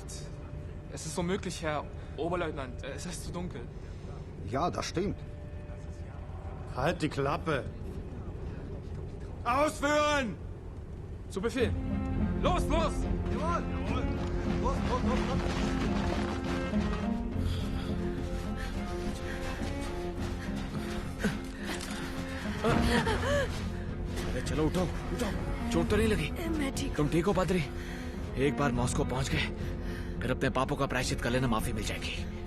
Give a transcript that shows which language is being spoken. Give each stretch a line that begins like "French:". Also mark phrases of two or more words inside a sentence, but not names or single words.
German: Es ist unmöglich, Herr Oberleutnant. Es ist zu dunkel. Ja, das stimmt. Halt die Klappe. Ausführen! Zu Befehl. Los, los! Jawohl! Jawohl! Los, los, los, los!
Hindi: अरे चलो उठो उठो, चोट तो नहीं लगी? मैं ठीक तुम ठीक हो पादरी? एक बार मॉस्को पहुंच गए फिर अपने पापों का प्रायश्चित कर लेना, माफी मिल जाएगी।